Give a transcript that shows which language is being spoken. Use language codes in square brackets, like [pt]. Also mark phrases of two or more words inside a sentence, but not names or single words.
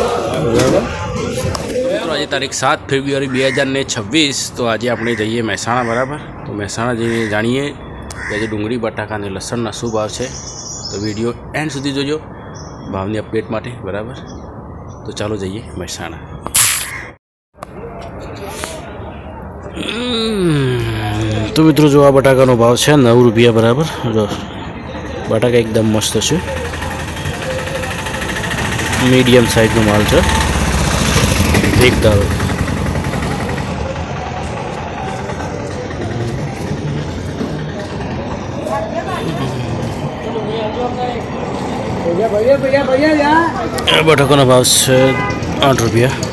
[hi] आज तारीख 7 ફેબ્રુઆરી 2026। [gu] तो आज આપણે જઈએ મહેસાણા બરાબર। તો મહેસાણા જઈને જાણીએ કે આજે ડુંગળી બટાકા અને લસણના શું ભાવ છે। તો વિડીયો એન્ડ સુધી જોજો ભાવની અપડેટ માટે બરાબર। તો ચાલો જઈએ મહેસાણા। તો મિત્રો જો આ બટાકાનો ભાવ છે 9 રૂપિયા બરાબર। જો બટાકા એકદમ મસ્ત છે, મીડિયમ સાઇઝનો માલ છે। [hi] एक दाल बटाका भाव से 8 रुपया।